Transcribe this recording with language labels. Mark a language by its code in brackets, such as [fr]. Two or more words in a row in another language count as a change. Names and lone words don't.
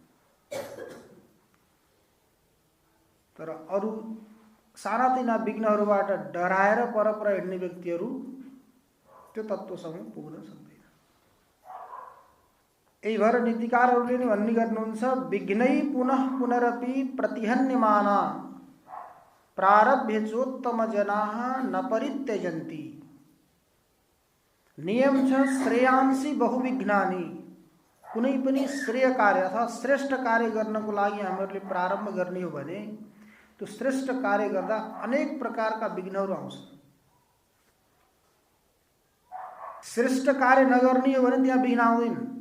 [ne] तर अरू सानातिना विघ्नहरूबाट डराएर परपर हिँड्ने व्यक्तिहरू त्यो तत्त्वसम्म पुग्न सक्दैन। यही भएर नीतिकारहरूले नि भन्ने गर्नुहुन्छ, [sa] विघ्नै पुनः पुनरपि प्रतिहन्यमाना प्रारभ्य चोत्तम जनाः न परित्यजन्ति। [ne] नियम छ [sa] श्रेयांसी बहुविघ्नानि। [ne] कुनै पनि श्रेय कार्य अथवा श्रेष्ठ कार्य गर्नको लागि हामीहरूले प्रारम्भ गर्ने हो भने त्यो श्रेष्ठ कार्य गर्दा अनेक प्रकारका विघ्नहरू आउँछन्। श्रेष्ठ कार्य नगर्ने हो भने त्यहाँ विघ्न आउँदैन।